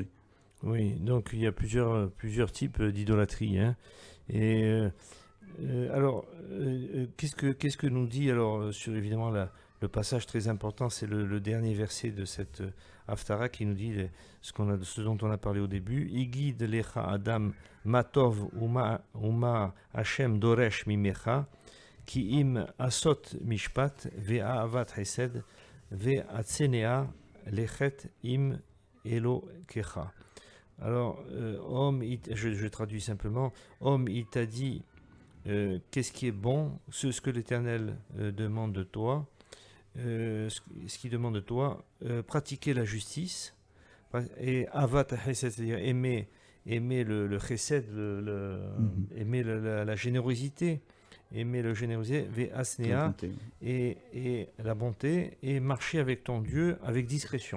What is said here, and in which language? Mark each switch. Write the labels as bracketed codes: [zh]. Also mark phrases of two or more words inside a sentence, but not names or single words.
[fr] Oui, donc il y a plusieurs types d'idolâtrie. Hein. Et alors, qu'est-ce que nous dit alors sur évidemment le passage très important, c'est le dernier verset de cette Haftara qui nous dit ce dont on a parlé au début. [he] הגיד לך אדם מה טוב ומה השם דורש ממך כי אם עשות משפט ואהבת חסד והצנע לכת עם אלהיך. [fr] Alors, je traduis simplement, homme, il t'a dit qu'est-ce qui est bon, ce que l'Éternel demande de toi, ce qu'il demande de toi, pratiquer la justice, et [he] אהבת חסד, [fr] c'est-à-dire aimer le chesed, aimer la générosité, aimer le générosité, ve'asnea, et la bonté, et marcher avec ton Dieu avec discrétion.